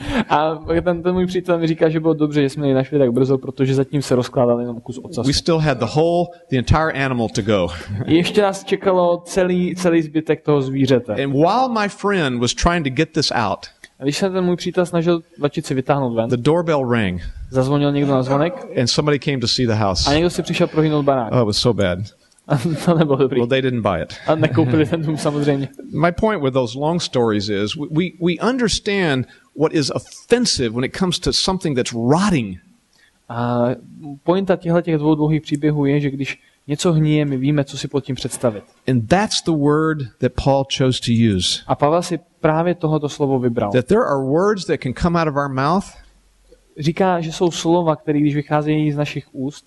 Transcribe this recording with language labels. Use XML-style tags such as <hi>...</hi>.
<cs>A ten můj přítel mi říká, že bylo dobře, že jsme ji našli tak brzo, protože zatím se rozkládal jenom kus ocasu.</cs> <en>We still had the entire animal to go.</en> <cs>Ještě nás čekalo celý zbytek toho zvířete.</cs> <en>And while my friend was trying to get this out,</en> <cs>a když se ten můj přítel snažil vačici vytáhnout ven,</cs> <en>the doorbell rang.</en> <cs>Zazvonil někdo na zvonek.</cs> <en>And somebody came to see the house.</en> <cs>A někdo si přišel prohlídnout barák.</cs> <en>Oh, it was so bad.</en> <cs>To nebylo dobrý.</cs> <en>Well, they didn't buy it.</en> <cs>A nekoupili ten dům samozřejmě.</cs> <en>My point with those long stories is we understand what is offensive when it comes to something that's rotting.</en> <cs>A pointa těch dvou dlouhých příběhů je, že když něco hníje, my víme, co si pod tím představit.</cs> <en>And that's the word that Paul chose to use.</en> <cs>A Pavel si právě tohoto slovo vybral.</cs> <en>That there are words that can come out of our mouth.</en> <cs>Říká, že jsou slova, které když vycházejí z našich úst,</cs>